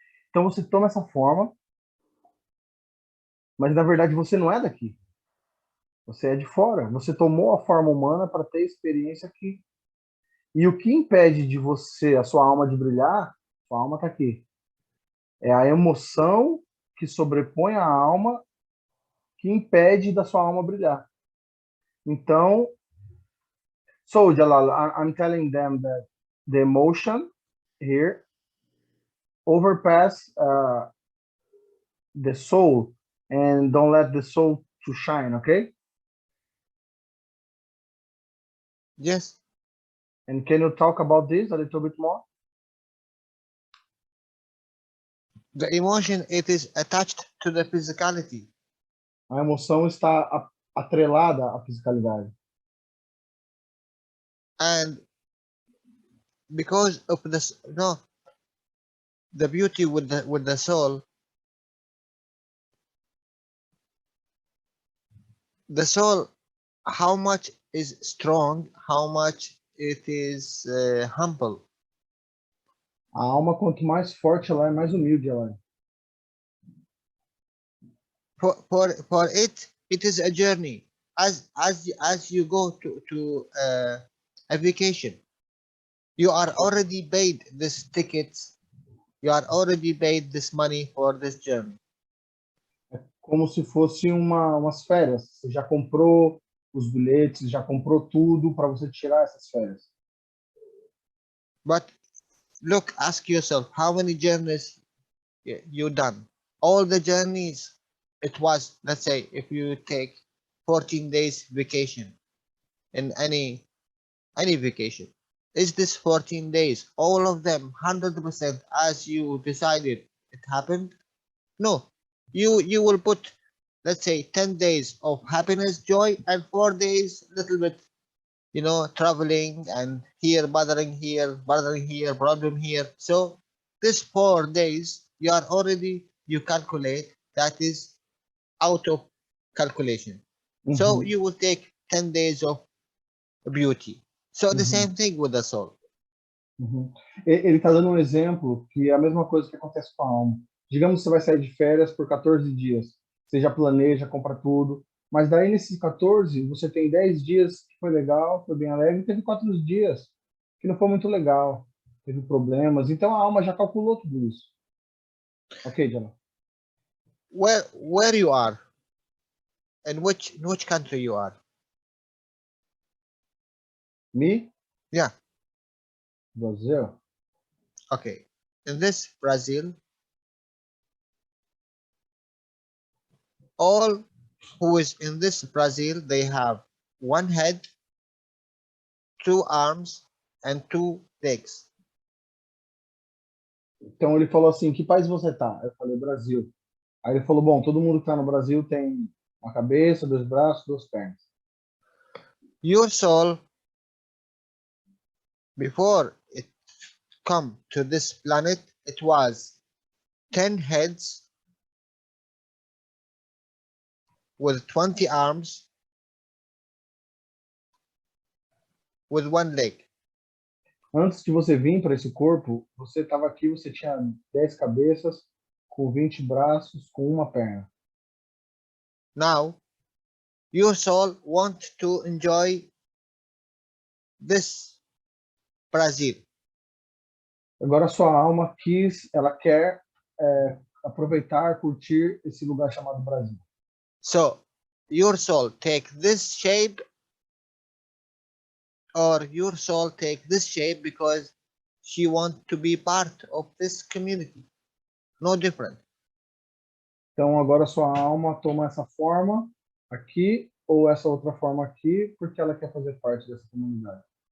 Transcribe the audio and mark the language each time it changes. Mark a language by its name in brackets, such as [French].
[Portuguese] Então você toma essa forma, mas na verdade você não é daqui. Você é de fora. Você tomou a forma humana para ter experiência aqui. E o que impede de você, a sua alma de brilhar, sua alma está aqui. É a emoção que sobrepõe a alma que impede da sua alma brilhar. Então, [English] so Jalal, I'm telling them that the emotion here overpass the soul and don't let the soul to shine, okay? Yes. And can you talk about this a little bit more? The emotion, it is attached to the physicality. [Portuguese] A emoção está atrelada à fisicalidade. [English] And because of this, the beauty with the soul, the soul, how much is strong, how much it is humble. [Portuguese] A alma, quanto mais forte ela é, mais humilde ela é. [English] For it is a journey. As you go to a vacation, you are already paid this tickets, you are already paid this money for this journey. [Portuguese] É como se fosse umas férias. Você já comprou os bilhetes, já comprou tudo para você tirar essas férias. [English] But look, ask yourself, how many journeys you done? All the journeys, it was, let's say, if you take 14 days vacation in any vacation, is this 14 days, all of them 100% as you decided it happened? No, you will put, let's say, 10 days of happiness, joy, and 4 days little bit, traveling and here bothering here, problem here. So this 4 days you are already, you calculate, that is out of calculation. So you will take 10 days of beauty. So the same thing with the soul. [Portuguese] Ele está dando um exemplo que é a mesma coisa que acontece com a alma. Digamos que você vai sair de férias por 14 dias. Você já planeja, compra tudo. Mas daí, nesses 14, você tem 10 dias que foi legal, foi bem alegre, e teve 4 dias que não foi muito legal, teve problemas. Então, a alma já calculou tudo isso. [English] Ok, Jalal? Where you are? In which country you are? Me? Yeah. Brazil. Okay. In this Brazil, all who is in this Brazil, they have one head, two arms, and two legs. [Portuguese] Então ele falou assim, que país você tá? Eu falei, Brasil. Aí ele falou, bom, todo mundo que tá no Brasil tem uma cabeça, dois braços, duas pernas. [English] Your soul, before it come to this planet, it was 10 heads with 20 arms with one leg. [Portuguese] Antes de você vir para esse corpo, você estava aqui, você tinha 10 cabeças, com 20 braços, com uma perna. [English] Now, your soul wants to enjoy this Brazil. [Portuguese] Agora sua alma ela quer aproveitar, curtir esse lugar chamado Brasil. [English] So, your soul take this shape, or your soul take this shape because she wants to be part of this community. No different. [Portuguese] Então agora sua alma toma essa forma aqui ou essa outra forma aqui porque ela quer fazer parte dessa comunidade.